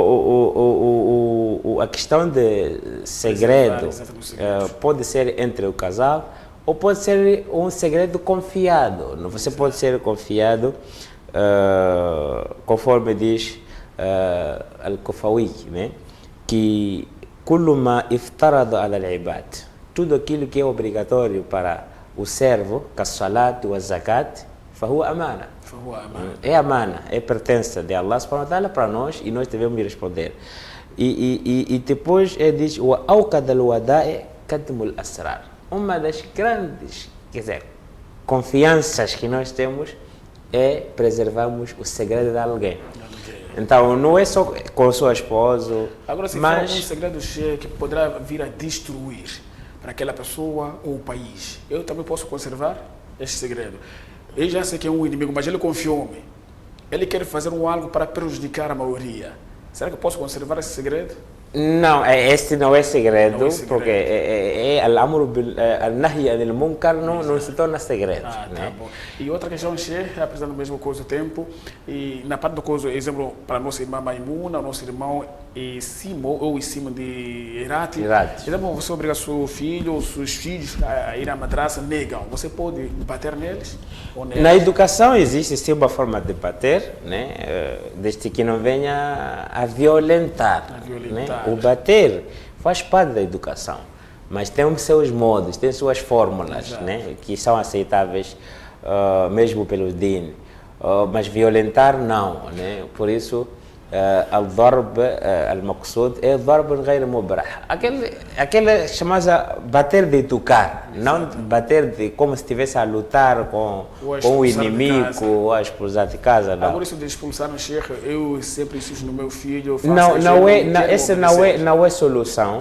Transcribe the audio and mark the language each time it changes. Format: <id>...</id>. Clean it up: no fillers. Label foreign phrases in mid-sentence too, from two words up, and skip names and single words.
<pt>a questão de segredo pode ser entre o casal ou pode ser um segredo confiado. Você pode ser confiado, conforme diz Al-Kufawi, né?</pt> <ar>Que كل ما افترض على العباد,</ar> <pt>tudo aquilo que é obrigatório para o servo, que a salat e a zakat,</pt> <ar>فهو أمانة.</ar> <pt>É amana, é pertença de Allah</pt> <ar>سبحانه وتعالى</ar> <pt>para nós e nós devemos responder. E depois ele diz:</pt> <ar>وأوثق الودائع كتم الأسرار.</ar> <pt>Uma das grandes, confianças que nós temos é preservarmos o segredo de alguém. Então, não é só com o seu esposo, agora, se mas... for um segredo que poderá vir a destruir para aquela pessoa ou o país, eu também posso conservar este segredo. Eu já sei que é um inimigo, mas ele confiou-me. Ele quer fazer algo para prejudicar a maioria. Será que eu posso conservar esse segredo? Não, este não é segredo, Não é segredo. porque</pt> <ar>النهي عن المنكر</ar> <pt>não se torna segredo. Tá Né? bom. E outra questão, Sheikh, apesar do mesmo coisa do tempo, e na parte do coisa, exemplo, para a nossa irmã Maimuna, nosso irmão Simo, ou Simo de Irati. Então, você obriga seu filho ou seus filhos a ir à madraça, negam. Você pode bater neles? Ou neles? Na educação existe sim uma forma de bater, né? Desde que não venha a violentar. Né? O bater faz parte da educação, mas tem seus modos, tem suas fórmulas, né? Que são aceitáveis mesmo pelo DIN, mas violentar não, né? Por isso</pt> <ar>الضرب المقصود</ar> <pt>é</pt> <ar>ضرب غير مبرح,</ar> <pt>aquele chamada bater de educar, não bater de como se estivesse a lutar com o inimigo ou a expulsar de casa. Não. Agora isso de expulsar no Sheikh, eu sempre insisto no meu filho. Essa não é solução.</pt>